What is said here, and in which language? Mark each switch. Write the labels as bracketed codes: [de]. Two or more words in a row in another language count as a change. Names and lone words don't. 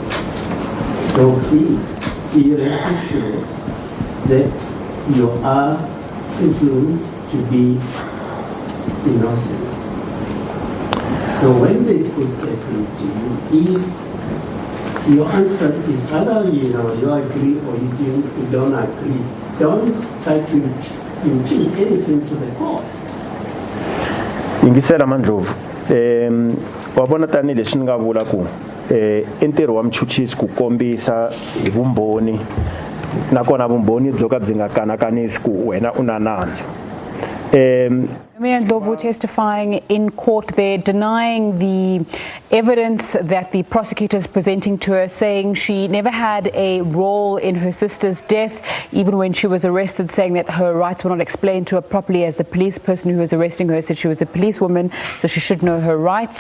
[en] So please be rest assured that you are presumed to be innocent. So when they put that into you, is your answer is either you agree or you don't agree. Don't try to impute anything to the court. [ts] Ingisela Mandlovu, wabona tani leswi ni nga vula ku ntirho wa mchuchisi ku kombisa hi vumbhoni nakona vumbhoni byo ka byi nga kanakanisi ku wena una nandzu. [en] Nomia Ndlovu testifying in court there, denying the evidence that the prosecutor is presenting to her, saying she never had a role in her sister's death, even when she was arrested, saying that her rights were not explained to her properly, as the police person who was arresting her said she was a policewoman, so she should know her rights.